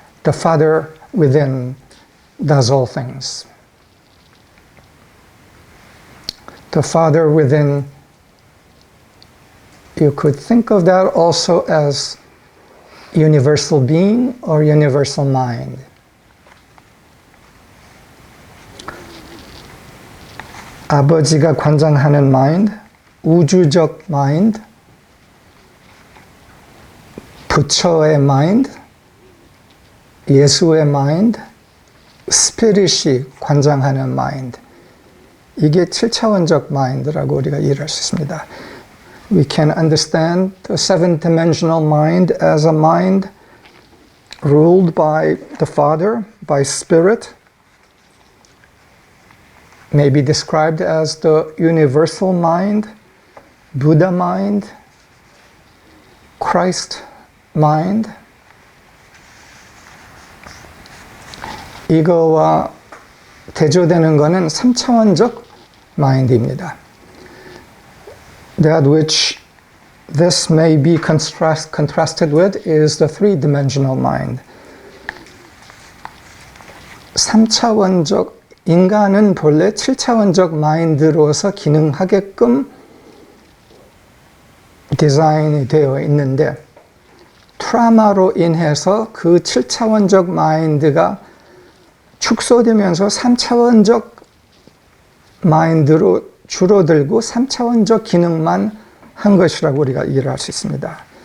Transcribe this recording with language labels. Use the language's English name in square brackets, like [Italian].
[English] The Father within does all things. The Father within, you could think of that also as universal being or universal mind. [Korean] 아버지가 관장하는 마인드, 우주적 마인드, 부처의 마인드, 예수의 마인드, 스피릿이 관장하는 마인드. 이게 7차원적 마인드라고 우리가 이해할 수 있습니다. [English] We can understand the seven-dimensional mind as a mind ruled by the Father, by Spirit, may be described as the universal mind, Buddha mind, Christ mind. [Korean] 이거와 대조되는 것은 3차원적 마인드입니다. [English] That which this may be contrasted with is the three-dimensional mind. [Korean] 3차원적 인간은 본래 7차원적 마인드로서 기능하게끔 디자인이 되어 있는데 트라우마로 인해서 그 7차원적 마인드가 축소되면서 3차원적 마인드로 줄어들고 3차원적 기능만 한 것이라고 우리가 이해를 할 수 있습니다.